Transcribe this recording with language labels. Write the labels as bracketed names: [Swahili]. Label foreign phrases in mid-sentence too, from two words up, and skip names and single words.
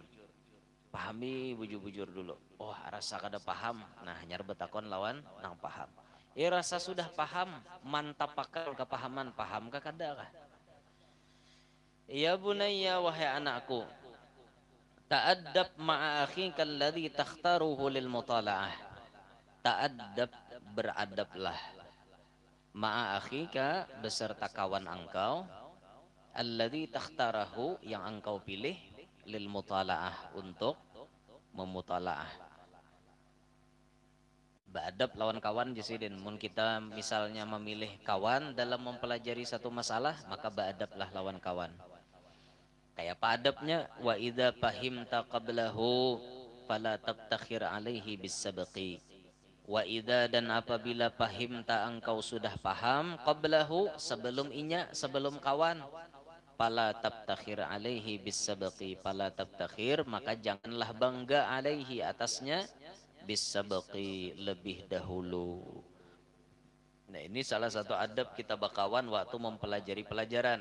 [Banjar] Pahami bujur-bujur dulu. Oh, rasa kada paham. Nah, nyar betakon lawan nang paham. Rasa sudah paham, mantap pakal kepahaman, paham ka kada kah? [Arabic] يا بني [Indonesian] wahai anakku, [Arabic] تأدب مع أخيك الذي تختاره للمطالعة. [Indonesian] Ta'addab beradablah [Arabic] مع أخيك [Indonesian] beserta kawan engkau [Arabic] الذي تختاره [Indonesian] yang engkau pilih [Arabic] للمطالعة [Indonesian] untuk memutalaah. [Banjar] Beadab lawan kawan jasidin. Mun kita misalnya memilih kawan dalam mempelajari satu masalah, maka beadablah lawan kawan. Kayak apa adabnya? [Arabic] وإذا فهمت قبله فلا تبتخر عليه بالسبق. وإذا [Banjar] dan apabila fahimta engkau sudah paham qablahu sebelum inya sebelum kawan [Arabic] فلا تبتخر عليه بالسبق فلا تبتخر [Banjar] maka janganlah bangga alaihi atasnya bisabqi lebih dahulu. Nah ini salah satu adab kita bakawan waktu mempelajari pelajaran.